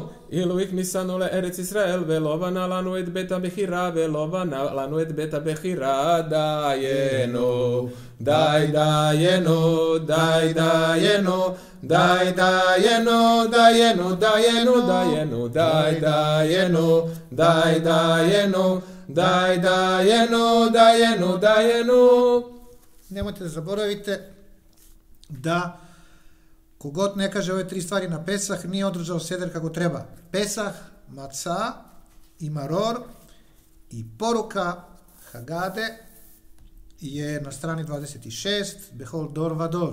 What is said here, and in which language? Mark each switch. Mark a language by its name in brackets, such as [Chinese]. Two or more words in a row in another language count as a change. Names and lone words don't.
[Hebrew] אילו הכניסנו לארץ ישראל ולא בנה לנו את בית הבחירה ולא בנה לנו את בית הבחירה דיינו. די דיינו, די דיינו, די דיינו, דיינו, דיינו, דיינו, די דיינו, די דיינו, די דיינו, דיינו. [Serbian] Nemojte da zaboravite da kogod ne kaže ove tri stvari na Pesah nije održao seder kako treba. Pesah, maca i maror i poruka Hagade je na strani 26, [Hebrew] בכל דור ודור.